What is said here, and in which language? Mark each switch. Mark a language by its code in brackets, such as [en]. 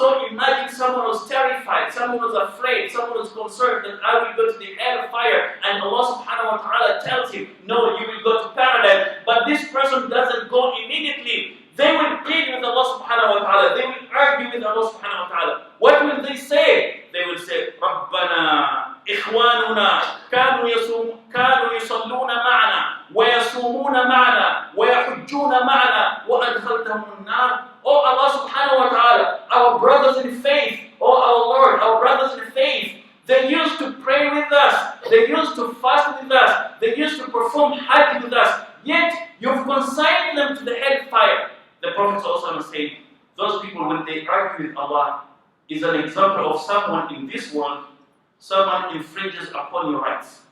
[en] So imagine someone was terrified, someone was afraid, someone was concerned that I will go to the hellfire, and Allah subhanahu wa ta'ala tells him, no, you will go to paradise. But this person doesn't go immediately. They will plead with Allah subhanahu wa ta'ala. They will argue with Allah subhanahu wa ta'ala. What will they say? They will say, [ar] رَبَّنَا إِخْوَانُنَا كانوا يصلون معنا ويصومون معنا ويحجون معنا وأدخلتهم النار. [en] Oh Allah subhanahu wa ta'ala, our brothers in faith, oh our Lord, our brothers in faith, they used to pray with us, they used to fast with us, they used to perform hajj with us, yet you've consigned them to the hellfire. The Prophet also said, those people, when they argue with Allah, is an example of someone in this world, someone infringes upon your rights.